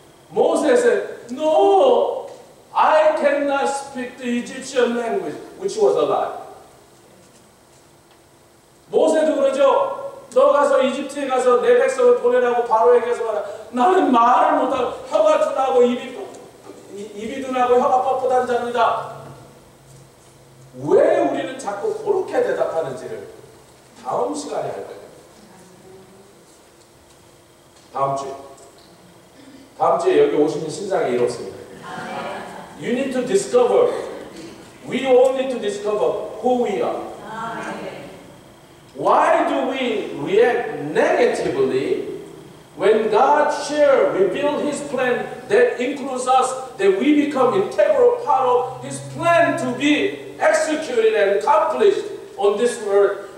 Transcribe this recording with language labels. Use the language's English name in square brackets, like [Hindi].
[English] Moses said, "No, I cannot speak the Egyptian language," which was a lie. [Korean] 모세도 그러죠. 너 가서 이집트에 가서 내 백성을 보내라고 바로에게서 말하. 나는 말을 못하고 혀가 둔하고 입이 둔하고 혀가 뻣뻣한 자입니다. 왜 우리는 자꾸 그렇게 대답하는지를 다음 시간에 할 거예요. 다음 주에 여기 오시는 신상이 이렇습니다. [English] You need to discover We all need to discover who we are. Why do we react negatively when God reveals His plan that includes us, that we become integral part of His plan to be executed and accomplished on this earth?